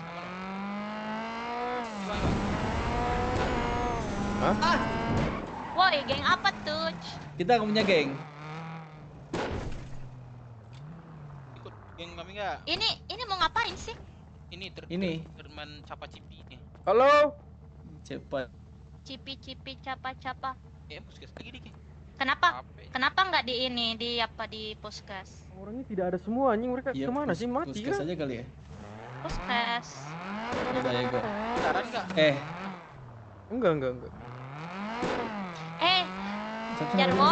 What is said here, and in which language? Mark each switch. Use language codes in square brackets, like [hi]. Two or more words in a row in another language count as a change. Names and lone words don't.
[id] Hah? Woi, geng apa tuh? Kita nggak punya geng. Ikut geng kami nggak? Ini mau ngapain sih? Ini Ini. teman capa cipi ini. Halo. Cepat. Cipi-cipi capa-capa. Puskes lagi dikit. Kenapa? Kenapa nggak di ini, di puskes? Orangnya tidak ada semua anjing, mereka Iya, kemana sih, mati puskes kan? aja kali ya. Puskes. Udah ya gua. Saran nggak? Enggak. Jarwo.